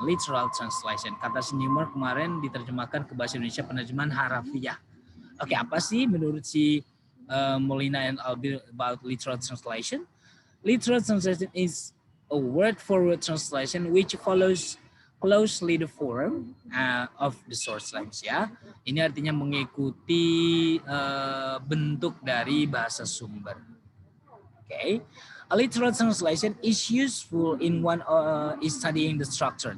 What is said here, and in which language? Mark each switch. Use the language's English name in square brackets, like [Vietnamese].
[Indonesian] Literal translation. Kata Newmark kemarin diterjemahkan ke bahasa Indonesia penerjemahan harafiah. Oke, apa sih menurut si Molina and Albir [English] about literal translation? Literal translation is a word-for-word translation which follows closely the form of the source language. [Indonesian] Ya, ini artinya mengikuti bentuk dari bahasa sumber. [English] Okay. A literal translation is useful in one is studying the structure.